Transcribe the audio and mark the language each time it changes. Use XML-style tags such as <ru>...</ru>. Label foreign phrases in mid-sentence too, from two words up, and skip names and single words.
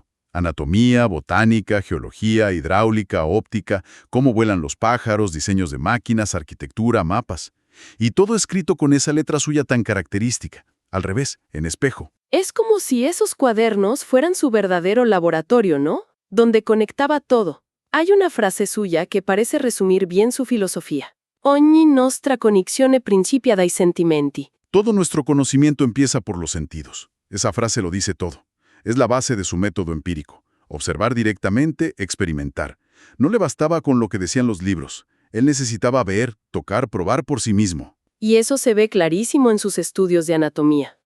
<es>Anatomía, botánica, geología, hidráulica, óptica, cómo vuelan los pájaros, diseños de máquinas, arquitectura, mapas. Y todo escrito con esa letra suya tan característica. Al revés, en espejo. Es como si esos cuadernos fueran su verdadero laboratorio, ¿no? donde conectaba todo. Hay una frase suya que parece resumir bien su filosofía.</es> <it>Ogni nostra connessione principia dai sentimenti.</it> <es>Todo nuestro conocimiento empieza por los sentidos. Esa frase lo dice todo. Es la base de su método empírico. Observar directamente, experimentar. No le bastaba con lo que decían los libros. Él necesitaba ver, tocar, probar por sí mismo. Y eso se ve clarísimo en sus estudios de anatomía.</es>